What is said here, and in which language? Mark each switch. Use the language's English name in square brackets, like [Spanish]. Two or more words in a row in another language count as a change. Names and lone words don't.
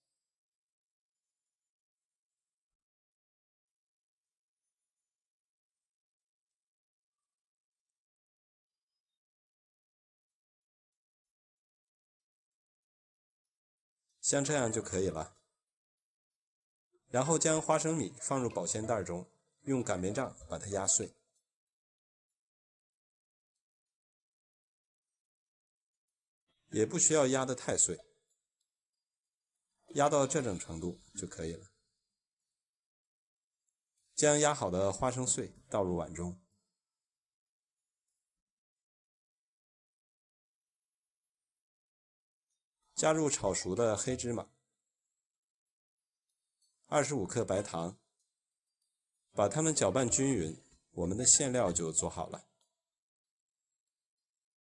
[Chinese] 像這樣就可以了。然後將花生米放入保鮮袋中，用擀面杖把它壓碎。也不需要壓得太碎，压到这种程度就可以了。将压好的花生碎倒入碗中，加入炒熟的黑芝麻，25克白糖，把它們攪拌均勻，我們的餡料就做好了。